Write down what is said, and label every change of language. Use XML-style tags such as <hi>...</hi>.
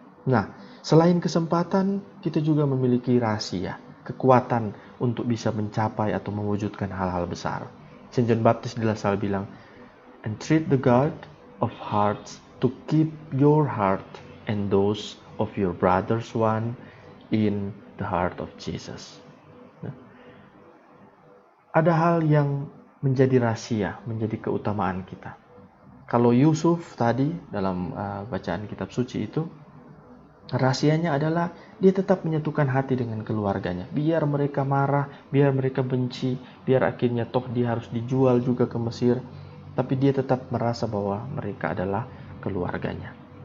<id>Nah, selain kesempatan, kita juga memiliki rahasia, kekuatan untuk bisa mencapai atau mewujudkan hal-hal besar.</id> <en>Saint John Baptist de La Salle bilang, "Entreat the God of hearts to keep your heart and those of your brothers one in the heart of Jesus."</en> <id>Nah, ada hal yang menjadi rahasia, menjadi keutamaan kita. Kalau Yusuf tadi dalam bacaan kitab suci itu, rahasianya adalah dia tetap menyatukan hati dengan keluarganya. Biar mereka marah, biar mereka benci, biar akhirnya toh dia harus dijual juga ke Mesir, tapi dia tetap merasa bahwa mereka adalah keluarganya.</id>